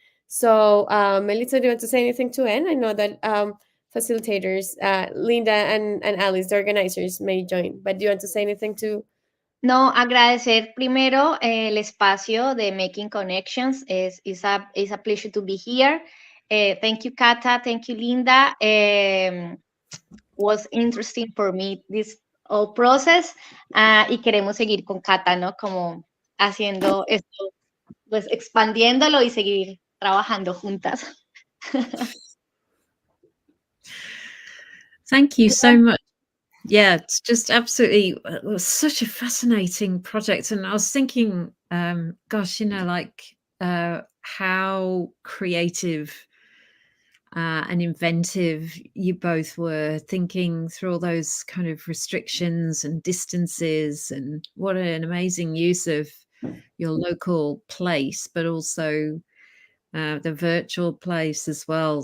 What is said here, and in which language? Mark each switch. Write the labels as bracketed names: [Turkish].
[English] So, Melissa, do you want to say anything to end? I know that facilitators, Linda and Alice, the organizers, may join, but do you want to say anything to? [Spanish] No, agradecer primero el espacio de Making Connections. [English] It's a pleasure to be here. Thank you, Kata. Thank you, Linda. Was interesting for me this whole process. [Spanish] Y queremos seguir con Kata, ¿no? Como haciendo esto, pues expandiéndolo y seguir trabajando juntas. [English] Thank you so much. Yeah, it's just absolutely, it was such a fascinating project. And I was thinking, gosh, like how creative and inventive you both were, thinking through all those kind of restrictions and distances, and what an amazing use of your local place, but also the virtual place as well.